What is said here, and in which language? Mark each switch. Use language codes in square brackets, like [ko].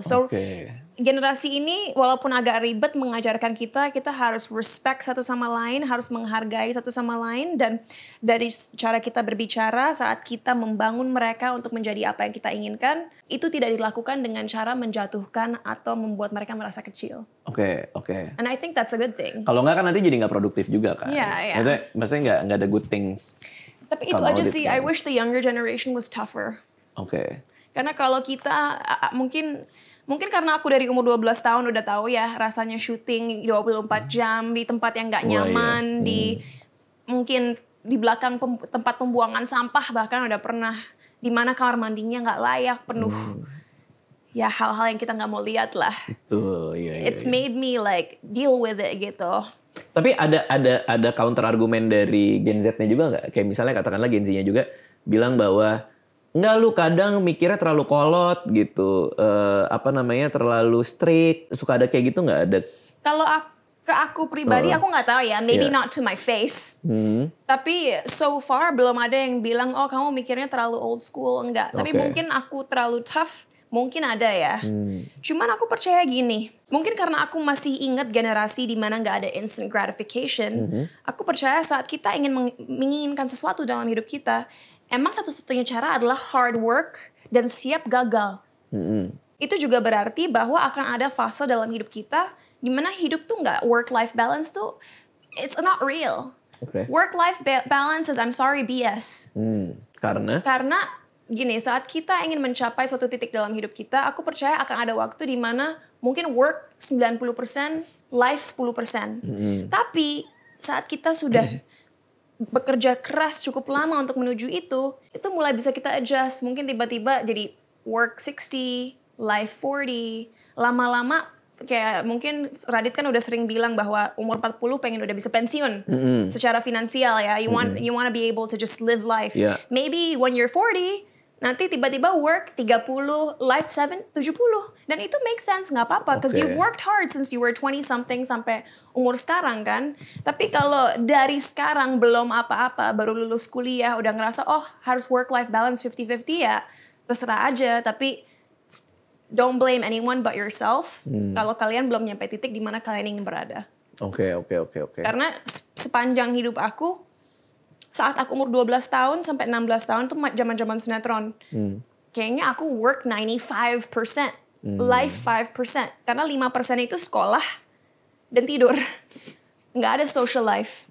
[id] So generasi ini walaupun agak ribet mengajarkan kita harus respect satu sama lain, harus menghargai satu sama lain, dan dari cara kita berbicara saat kita membangun mereka untuk menjadi apa yang kita inginkan, itu tidak dilakukan dengan cara menjatuhkan atau membuat mereka merasa kecil. [en] And I think that's a good thing. [id] Kalau nggak kan nanti jadi nggak produktif juga kan. Maksudnya nggak ada good things. Tapi itu aja sih, [en] I wish the younger generation was tougher. [id] Karena kalau kita, mungkin karena aku dari umur 12 tahun udah tahu ya rasanya syuting 24 jam di tempat yang gak nyaman, mungkin di belakang tempat pembuangan sampah bahkan udah pernah, di mana kamar mandinya gak layak, penuh ya hal-hal yang kita gak mau lihat lah. [en] It's made me like deal with it [id] gitu. Tapi ada counter argumen dari Gen Z-nya juga nggak? Kayak misalnya katakanlah Gen Z-nya juga bilang bahwa enggak, lu kadang mikirnya terlalu kolot gitu, terlalu strict, suka ada kayak gitu nggak? Ada? Kalau aku pribadi aku nggak tahu ya, [en] maybe not to my face. [id] Tapi so far belum ada yang bilang, oh kamu mikirnya terlalu old school, enggak. Tapi mungkin aku terlalu tough Mungkin ada ya. Cuman aku percaya gini. Mungkin karena aku masih ingat generasi di mana nggak ada instant gratification. Aku percaya saat kita ingin menginginkan sesuatu dalam hidup kita, emang satu-satunya cara adalah hard work dan siap gagal. Itu juga berarti bahwa akan ada fase dalam hidup kita di mana hidup tuh nggak work-life balance tuh, [en] it's not real. Work-life balance is, I'm sorry, BS. [id] Karena gini, saat kita ingin mencapai suatu titik dalam hidup kita, aku percaya akan ada waktu di mana mungkin work 90%, life 10%. Tapi saat kita sudah bekerja keras cukup lama untuk menuju itu mulai bisa kita adjust. Mungkin tiba-tiba jadi work 60, life 40, lama-lama kayak mungkin Radit kan udah sering bilang bahwa umur 40 pengen udah bisa pensiun secara finansial ya. [en] You want to be able to just live life. Maybe when you're 40, [id] nanti tiba-tiba [en] work 30, life 70. Dan itu make sense, nggak apa-apa. Because you've worked hard since you were 20 something [id] sampai umur sekarang kan. Tapi kalau dari sekarang belum apa-apa, baru lulus kuliah, udah ngerasa oh harus work-life balance 50-50 ya, terserah aja. Tapi [en] don't blame anyone but yourself. [id] Kalau kalian belum nyampe titik di mana kalian ingin berada. Oke. Karena sepanjang hidup aku, saat aku umur 12 tahun sampai 16 tahun tuh zaman-zaman sinetron. Kayaknya aku work 95%, life 5%. Karena 5% itu sekolah dan tidur. Nggak ada social life.